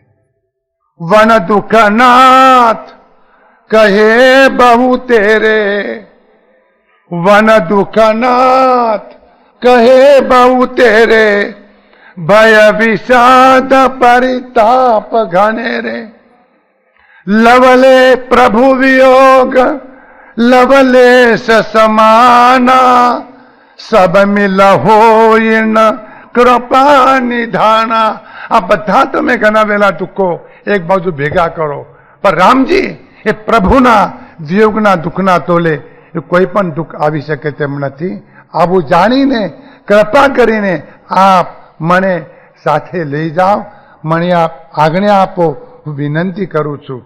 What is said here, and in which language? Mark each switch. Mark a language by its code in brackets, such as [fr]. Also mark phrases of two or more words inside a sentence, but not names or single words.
[awa] वन दुःखनाथ कहे बहु तेरे, वन दुःखनाथ कहे बहु तेरे, भय विषाद परिताप घने रे. लवले प्रभु वियोग लवलेश समाना सब मिल होइन कृपा निधाना। [gu] આ બધા તમે ગણાવેલા દુઃખો એક બાજુ ભેગા કરો, પણ રામજી એ પ્રભુના વિયોગના દુઃખના તોલે એ કોઈ પણ દુઃખ આવી શકે તેમ નથી. આવું જાણીને કૃપા કરીને આપ મને સાથે લઈ જાઓ, મને આપ આજ્ઞા આપો, હું વિનંતી કરું છું.